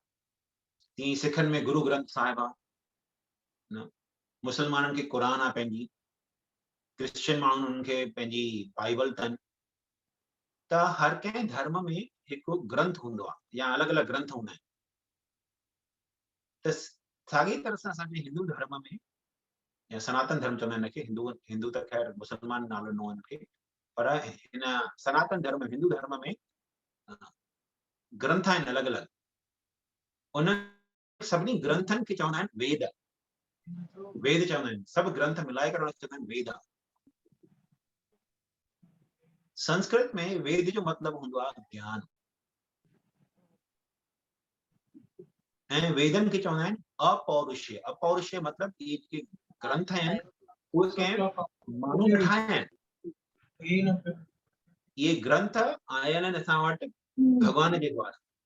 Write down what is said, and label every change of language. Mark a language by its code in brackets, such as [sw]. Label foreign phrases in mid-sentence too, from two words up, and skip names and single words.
[sd] तीअं सिखनि में गुरु ग्रंथ साहिब आहे, मुसलमाननि खे क़ुरान आहे पंहिंजी, क्रिश्चियन माण्हुनि खे पंहिंजी बाइबल अथनि। त हर कंहिं धर्म में हिकु ग्रंथ हूंदो आहे या अलॻि अलॻि ग्रंथ हूंदा आहिनि। त साॻी तरह सां असांजे हिंदू धर्म में या सनातन धर्म चवंदा आहिनि हिनखे, हिंदू त ख़ैर मुसलमान नालो न आहे हिनखे, पर हिन सनातन धर्म हिंदू धर्म में ग्रंथ आहिनि अलॻि अलॻि। उन सभिनी ग्रंथनि खे चवंदा आहिनि वेद। वेद चवंदा आहिनि, सभु ग्रंथ मिलाए करे चवंदा आहिनि वेद। संस्कृत में वेद जो मतिलबु हूंदो आहे ज्ञान। ऐं वेदनि खे चवंदा आहिनि अपौरुषीय। अपौरुषीय मतिलबु इहे जेके ग्रंथ आहिनि उहे कंहिं माण्हू न ठाहिया आहिनि। इहे ग्रंथ आयल आहिनि असां वटि भॻवान जे द्वारा।